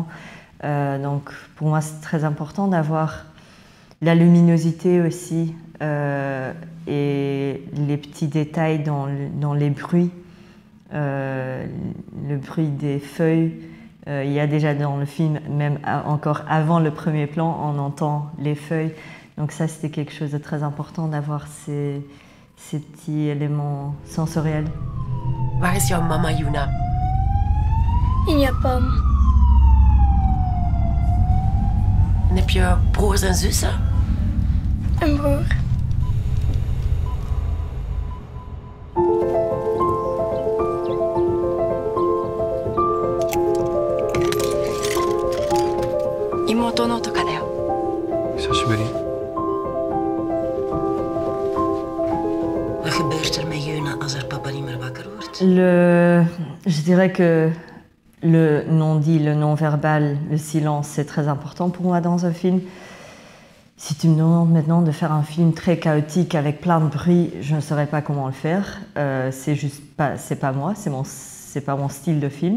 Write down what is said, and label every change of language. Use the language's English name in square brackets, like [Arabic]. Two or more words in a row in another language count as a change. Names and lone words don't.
[French] Donc pour moi, c'est très important d'avoir la luminosité aussi, et les petits détails dans les bruits, le bruit des feuilles. Il y a déjà dans le film, même encore avant le premier plan, on entend les feuilles. Donc ça, c'était quelque chose de très important d'avoir ces petits éléments sensoriels. [Dutch] Waar is jouw mama, Yuna? In Japan. En heb je broers en zussen? Een broer. [Japanese] 妹のトウカだよ. 久しぶり [Dutch] Wat gebeurt er met Yuna als haar papa niet meer wakker wordt? [French] Je dirais que le non-dit, le non-verbal, le silence, c'est très important pour moi dans un film. Si tu me demandes maintenant de faire un film très chaotique avec plein de bruit, je ne saurais pas comment le faire. C'est pas moi, c'est pas mon style de film.